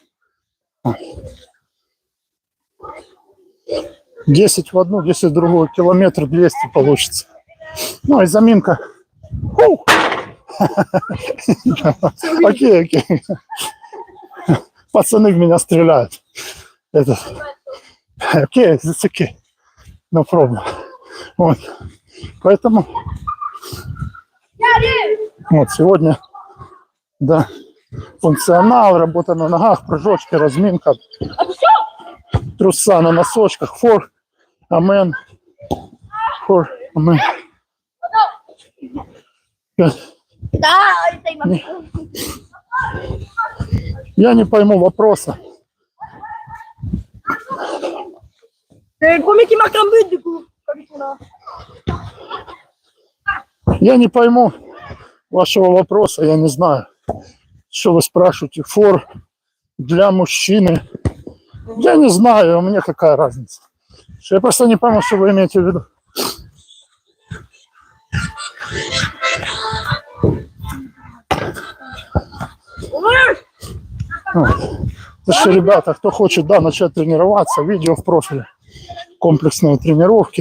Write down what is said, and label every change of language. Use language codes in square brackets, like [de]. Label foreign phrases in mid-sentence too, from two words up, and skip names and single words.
[ru] 10 в одну, 10 в другую, километр 200 получится. Ну и заминка. Окей, окей. Пацаны в меня стреляют. Это... Окей, [en] it's okay. No problem. [ru] Вот. Поэтому вот сегодня, да, функционал, работа на ногах, прыжочки, разминка, труса на носочках, for amen, for amen. Да, это и могу. Я не пойму вопроса. [fr] C'est le premier qui marque un but, du coup. Comme ils sont là. [ru] Я не пойму вашего вопроса, я не знаю, что вы спрашиваете. Фор для мужчины. Я не знаю, мне какая разница. Я просто не пойму, что вы имеете в виду. Так что, ребята, кто хочет, да, начать тренироваться, видео в профиле комплексные тренировки.